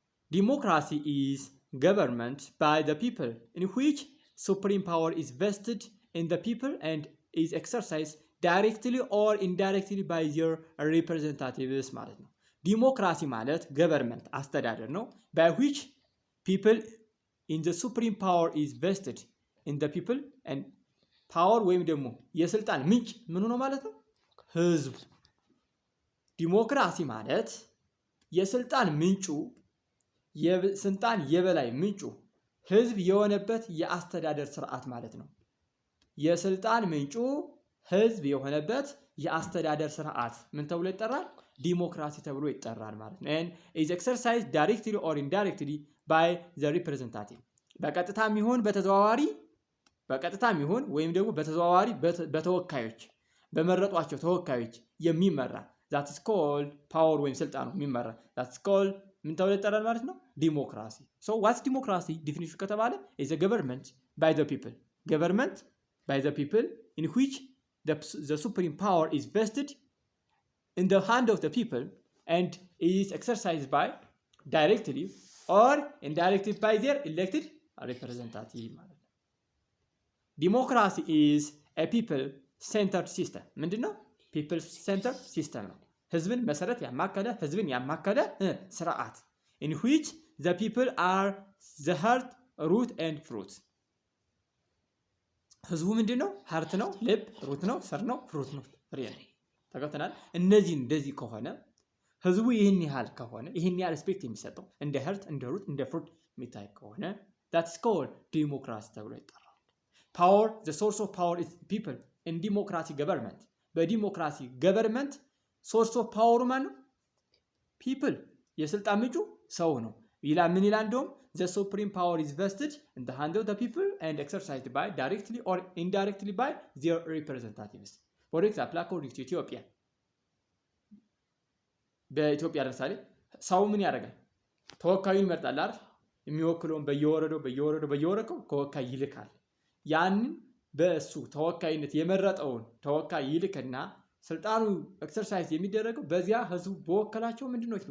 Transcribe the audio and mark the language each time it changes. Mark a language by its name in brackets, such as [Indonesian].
[English] Democracy is government by the people in which supreme power is vested in the people and is exercised directly or indirectly by their representatives [Amharic] ማለት ነው። ዲሞክራሲ ማለት ገቨርንመንት አስተዳደር ነው [English] by which people in the supreme power is vested in the people and power [Amharic] ወይም ደግሞ የስልጣን ምንጭ ምን ነው ማለት ነው? ህዝብ። ዲሞክራሲ ማለት የስልጣን ምንጩ የስልጣን የበላይ ምንጩ ህዝብ የሆነበት የአስተዳደር ስርዓት ማለት ነው። የስልጣን ምንጩ ህዝብ የሆነበት የአስተዳደር ስርዓት ምን ተብሎ ይጠራል? ዲሞክራሲ ተብሎ ይጠራል ማለት ነው። [English] and is exercised directly or indirectly by the representative [Amharic] በቀጥታም ይሁን በተዘዋዋሪ በቀጥታም ይሁን ወይም ደግሞ በተዘዋዋሪ በተወካዮች በመረጧቸው ተወካዮች የሚመራ [English] that is called power [Amharic] ወይም ስልጣኑ የሚመራ that is called ምን ተብሎ ይጠራል ማለት ነው? [English] ዲሞክራሲ። so what's democracy definition ከተባለ is a government by the people. Government by the people in which the supreme power is vested in the hand of the people and is exercised by directly or indirectly by their elected representative [Amharic] ማለት ነው። [English] ዲሞክራሲ is a people centered system [Amharic] ምንድን ነው? [English] people centered system ነው። [Amharic] ህዝብን መሰረት ያማከለ ህዝብን ያማከለ ስርዓት [English] in which the people are the heart, root and fruit። [Amharic] ህዝቡ ምንድን ነው? ሀርት ነው፣ ልብ፣ ሩት ነው፣ ስር ነው፣ ፍሩት ነው፣ ፍሬ ነው። ተገብተናል። እነዚህ እንደዚህ ከሆነ ህዝቡ ይህን ያህል ከሆነ ይህን ያህል ሪስፔክት የሚሰጠው እንደ ሀርት፣ እንደ ሩት፣ እንደ ፍሩት የሚታይ ከሆነ that's called ዲሞክራሲ ተብሎ ይጠራል። [English] power the source of power is people in democracy government። [Amharic] በዲሞክራሲ ገቨርንመንት ሶርስ ኦፍ ፓወሩ ማን ነው? ፒፕል የስልጣን ምንጩ ሰው ነው ይላል። ምን ይላል? [English] እንደውም the supreme power is vested in the hand of the people and exercised by directly or indirectly by their representatives. for example according to Ethiopia [Amharic] በኢትዮጵያ ለምሳሌ ሰው ምን ያደርጋል? ተወካዩን ይመርጣል አይደል? የሚወክለውን በየወረዳው ተወካይ ይልካል። ያንን በእሱ ተወካይነት የመረጠውን ተወካይ ይልክና ስልጣኑ ኤክሰርሳይዝ የሚደረገው በዚያ ህዝቡ በወከላቸው ምንድነው?